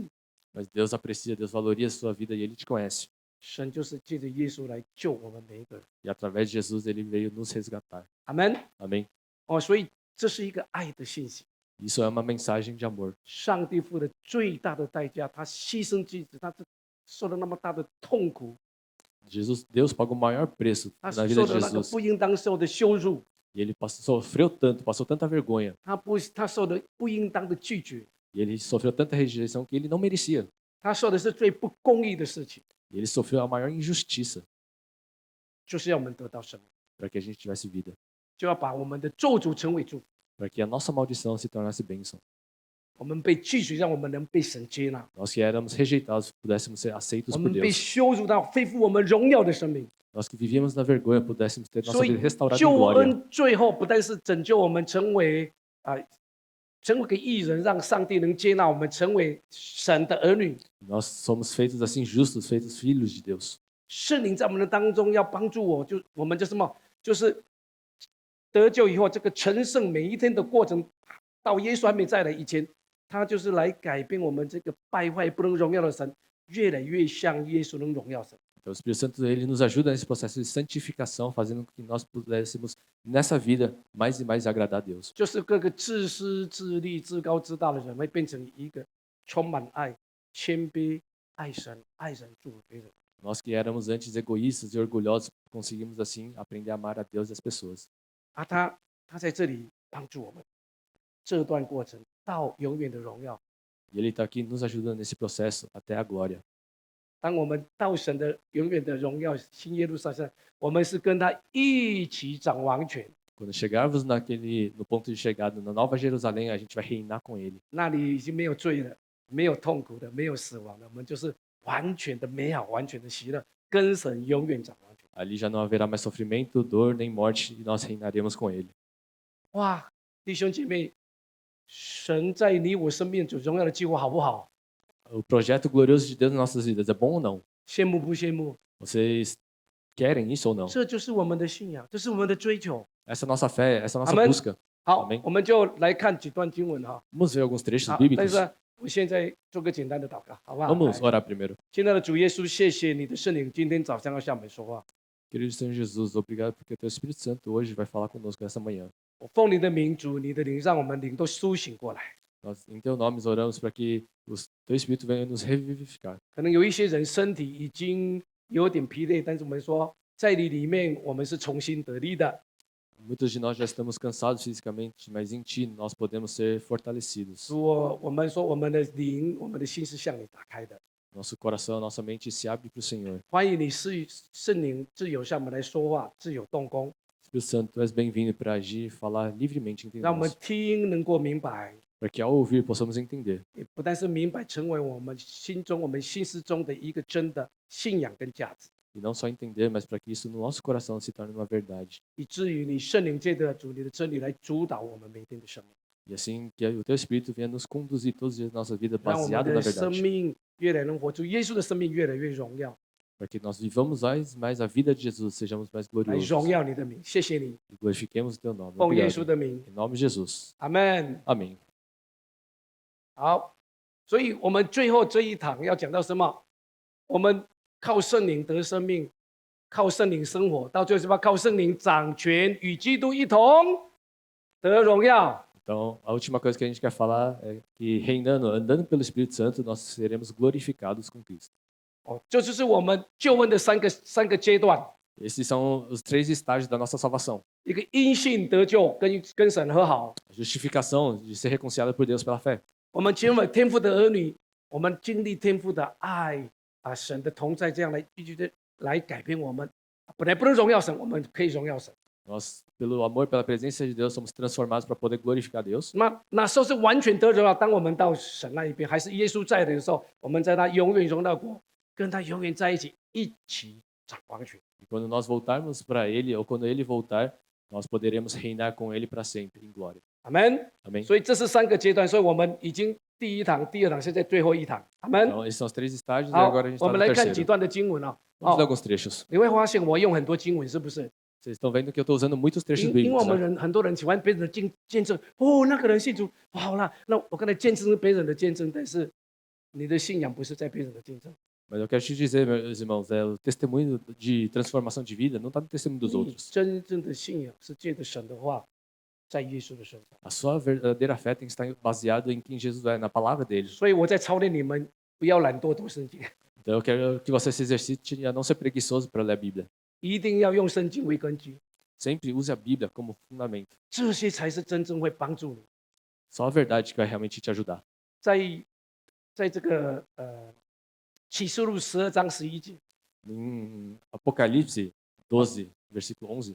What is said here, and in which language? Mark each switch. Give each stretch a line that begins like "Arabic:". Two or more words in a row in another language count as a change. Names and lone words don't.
Portuguese: Mas Deus aprecia, Deus valoriza a sua vida e Ele te conhece.
Chinese: 神就是借着耶稣来救我们每一个人。
Portuguese: E através de Jesus Ele veio nos resgatar.
Chinese: 阿门。
Portuguese: Amém?
Chinese: 哦，所以这是一个爱的信息。
Portuguese: Isso é uma mensagem de amor.
Chinese: 上帝付了最大的代价，他牺牲自己，他受了那么大的痛苦，
Portuguese: Deus pagou o maior preço
Chinese: 他
Portuguese: na vida
Chinese: 受
Portuguese: de
Chinese: 了那个
Portuguese: Jesus.
Chinese: 不应当受的羞辱，
Portuguese: E ele sofreu tanto, passou tanta vergonha.
Chinese: 他受的不应当的拒绝，
Portuguese: E ele sofreu tanta rejeição que ele não merecia.
Chinese: 他受的是最不公义的事情，
Portuguese: E ele sofreu a maior injustiça
Chinese: 就是要我们得到生命，
Portuguese: para que a gente tivesse vida.
Chinese: 就要把我们的咒诅成为祝福。
Portuguese: Para que a nossa maldição se tornasse bênção.
Chinese: 我们被拒绝，让我们能被神接纳；
Portuguese: Nós que éramos rejeitados pudéssemos ser aceitos
Chinese: 我
Portuguese: por
Chinese: 们被
Portuguese: Deus.
Chinese: 羞辱到恢复我们荣耀的生命。
Portuguese: Nós que vivíamos na vergonha pudéssemos ter nossa
Chinese: 所以
Portuguese: vida restaurada em
Chinese: 救
Portuguese: glória.
Chinese: 恩最后不但是拯救我们成为成为个义人，让上帝能接纳我们成为神的儿女。
Portuguese: Nós somos feitos assim justos, feitos filhos de Deus.
Chinese: 圣灵在我们的当中要帮助我们就什么？就是得救以后，这个成圣每一天的过程，到耶稣还没再来以前，他就是来改变我们这个败坏不能荣耀的神，越来越像耶稣能荣耀神。
Portuguese: Então, o Espírito Santo ele nos ajuda nesse processo de santificação, fazendo com que nós pudéssemos, nessa vida, mais e mais agradar a Deus.
Chinese: 就是各个自私自利、自高自大的人，会变成一个充满爱、谦卑、爱神、爱人、祝福别人。
Portuguese: Nós que éramos antes egoístas e orgulhosos, conseguimos assim aprender a amar a Deus e as pessoas.
Chinese: 他在这里帮助我们，这段过程到永远的荣耀
Portuguese: E Ele está aqui nos ajudando nesse processo até a glória.
Chinese: 当我们到神的永远的荣耀新耶路撒冷，我们是跟他一起掌王权，
Portuguese: Quando chegarmos no ponto de chegada, na Nova Jerusalém, a gente vai reinar com Ele.
Chinese: 那里已经没有罪了，没有痛苦的，没有死亡的，我们就是完全的美好，完全的喜乐，跟神永远掌王权。
Portuguese: Ali já não haverá mais sofrimento, dor nem morte e nós reinaremos com Ele.
Chinese: 哇，弟兄姐妹，神在你我生命中荣耀的计划好不好？
Portuguese: O projeto glorioso de Deus nas nossas vidas é bom ou não?
Chinese: 羡慕不羡慕？
Portuguese: Vocês querem isso ou não?
Chinese: 这就是我们的信仰，这是我们的追求。
Portuguese: Essa é a nossa fé, essa é a nossa Amém. busca.
Chinese: 好
Portuguese: Amém.
Chinese: 我们就来看几段经文哈。
Portuguese: Vamos ver alguns trechos
Chinese: 好，但
Portuguese: bíblicos.
Chinese: 是我现在做个简单的祷告，好不好？
Portuguese: Vamos
Chinese: 来
Portuguese: orar primeiro.
Chinese: 亲爱的主耶稣，谢谢你的圣灵今天早上要向我们说话。
Portuguese: Querido Senhor Jesus, obrigado porque o Teu Espírito Santo hoje vai falar conosco nessa manhã.
Chinese: 我奉你的名，主你的灵，让我们灵都苏醒过来。
Portuguese: Nós, em Teu nome, oramos para que o Teu Espírito venha nos revivificar.
Chinese: 可能有一些人身体已经有点疲累，但是我们说，在你里面我们是重新得力的。
Portuguese: Muitos de nós já estamos cansados fisicamente, mas em Ti nós podemos ser fortalecidos.
Chinese: 主我们说我们的灵，我们的心是向你打开的。
Portuguese: Nosso coração, nossa mente se abre para o Senhor.
Chinese: 欢迎你圣灵自由向我们来说话，自由动工，
Portuguese: Espírito Santo, Tu és bem-vindo para agir e falar livremente entre
Chinese: 让我们
Portuguese: nós.
Chinese: 听能够明白，
Portuguese: Para que ao ouvir possamos entender.
Chinese: 也不但是明白，成为我们心中、我们心思中的一个真的信仰跟价值，
Portuguese: E não só entender, mas para que isso no nosso coração se torne uma verdade.
Chinese: 以至于你圣灵借着主你的真理来主导我们每天的生命，
Portuguese: E assim que o Teu Espírito venha nos conduzir todos os dias da nossa vida
Chinese: 让我们
Portuguese: baseado na
Chinese: 的生
Portuguese: verdade.
Chinese: 命越来能活出耶稣的生命，越来越荣耀，
Portuguese: Para que nós vivamos mais a vida de Jesus, sejamos mais
Chinese: 来
Portuguese: gloriosos.
Chinese: 荣耀你的名。谢谢你，
Portuguese: E glorifiquemos o Teu nome.
Chinese: 奉耶
Portuguese: Obrigado.
Chinese: 稣的名，
Portuguese: Em nome de Jesus.
Chinese: 阿门。
Portuguese: Amém.
Chinese: 好，所以我们最后这一堂要讲到什么？我们靠圣灵得生命，靠圣灵生活，到最后是吧？靠圣灵掌权，与基督一同得荣耀。
Portuguese: Então, a última coisa que a gente quer falar é que andando pelo Espírito Santo, nós seremos glorificados com Cristo.
Chinese: 哦，这就是我们救恩的三个阶段：
Portuguese: Esses são os 3 estágios da nossa salvação.
Chinese: 一个因信得救，跟神和好；
Portuguese: A justificação de ser reconciliado por Deus pela fé.
Chinese: 我们成为天父的儿女，我们经历天父的爱啊，神的同在，这样来一直的来改变我们。本来不能荣耀神，我们可以荣耀神。
Portuguese: Nós, pelo amor, pela presença de Deus, somos transformados para poder glorificar Deus.
Chinese: 那时候是完全得荣耀。当我们到神那一边，还是耶稣在的时候，我们在他永远荣耀国，跟他永远在一起，一起掌王权。
Portuguese: E quando nós voltarmos para Ele, ou quando Ele voltar, nós poderemos reinar com Ele para sempre, em glória.
Chinese: 阿门。
Portuguese: Amém?
Chinese: 所以这是三个阶段，所以我们已经第一堂、第二堂，现在最后一堂。阿门。
Portuguese: Então, esses são os 3 estágios e
Chinese: 好
Portuguese: agora a gente，
Chinese: 我
Portuguese: está
Chinese: 们
Portuguese: no
Chinese: 来看几
Portuguese: terceiro.
Chinese: 段的经文啊。
Portuguese: Vamos ler alguns trechos.
Chinese: 你会发现我用很多经文，是不是？
Portuguese: Vocês estão vendo que eu estou usando muitos trechos
Chinese: 因为我
Portuguese: bíblicos.
Chinese: 们
Portuguese: Né?
Chinese: 很多人喜欢别人的见证，哦，那个人信主，好了，那我刚才见证是别人的见证，但是你的信仰不是在别人的见证。
Portuguese: Mas eu quero te dizer, meus irmãos, o testemunho de transformação de vida não está no testemunho dos
Chinese: 你
Portuguese: outros.
Chinese: 真正的信仰是借着神的话，在耶稣的身上。
Portuguese: A sua verdadeira fé tem que estar baseada em quem Jesus é, na palavra dele.
Chinese: 所以我在操练你们，不要懒惰读圣经，
Portuguese: Então eu quero que você se exercite a não ser preguiçoso para ler a Bíblia.
Chinese: 一定要用圣经为根据，
Portuguese: Sempre use a Bíblia como fundamento.
Chinese: 这些才是真正会帮助你。
Portuguese: Só a verdade que vai realmente te ajudar.
Chinese: 在这个启示录12章11节，
Portuguese: Em Apocalipse 12, versículo 11,